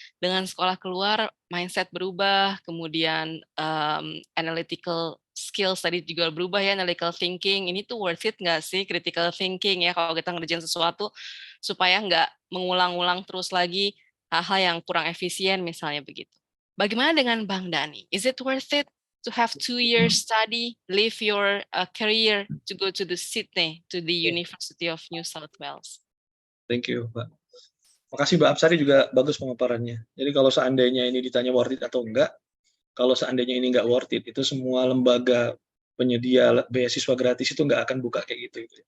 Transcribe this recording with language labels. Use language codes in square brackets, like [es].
[id] Dengan sekolah keluar, mindset berubah, kemudian analytical skills tadi juga berubah ya, analytical thinking. Ini tuh worth it nggak sih, critical thinking ya, kalau kita ngerjain sesuatu, supaya nggak mengulang-ulang terus lagi hal-hal yang kurang efisien misalnya begitu. Bagaimana dengan Bang Dani? [en] Is it worth it to have 2 years study, leave your career to go to the Sydney, to the University of New South Wales? Thank you, Mbak. [id] Makasih Mbak Apsari juga bagus pemaparannya. Jadi kalau seandainya ini ditanya worth it atau enggak, kalau seandainya ini enggak worth it, itu semua lembaga penyedia beasiswa gratis itu enggak akan buka kayak gitu.